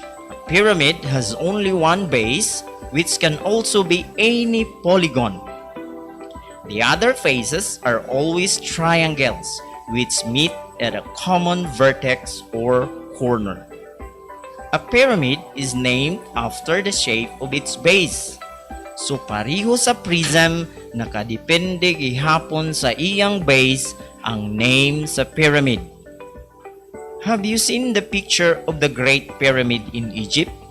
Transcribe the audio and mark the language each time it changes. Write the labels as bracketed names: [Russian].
[English] A pyramid has only one base, which can also be any polygon. The other faces are always triangles, which meet at a common vertex or corner. A pyramid is named after the shape of its base. [Cebuano] So pareho sa prism, nakadepende gihapon sa iyang base ang name sa pyramid. [English] Have you seen the picture of the Great Pyramid in Egypt?